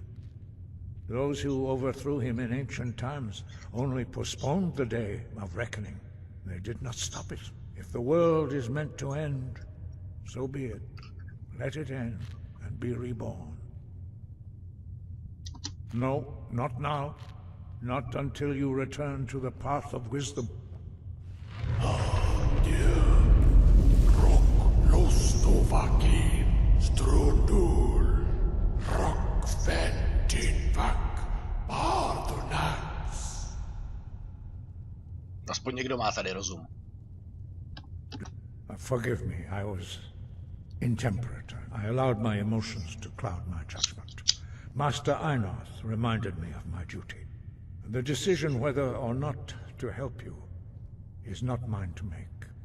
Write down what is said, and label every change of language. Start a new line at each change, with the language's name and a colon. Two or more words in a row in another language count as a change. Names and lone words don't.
English: Those who overthrew him in ancient times only postponed the day of reckoning. They did not stop it. If the world is meant to end, so be it. Let it end and be reborn. No, not now. Not until you return to the path of wisdom.
Czech: Aspoň někdo má tady rozum.
English: Forgive me, I was intemperate. I allowed my emotions to cloud my judgment. Master Einarth reminded me of my duty. The decision whether or not to help you is not mine to make.